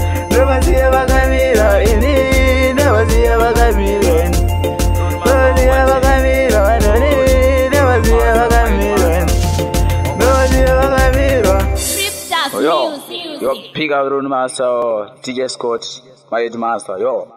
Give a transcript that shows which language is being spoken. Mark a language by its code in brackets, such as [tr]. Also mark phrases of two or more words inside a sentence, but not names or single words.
[sn] Ndovasiya vakamira, ini ndovasiya vakamira, ini. Ndovasiya vakamira, vanhu, ini ndovasiya vakamira, ini. Ndovasiya vakamira. [en] Scriptures Yo, music. yo, pick up Rune Master, D J Scott, my head master, yo.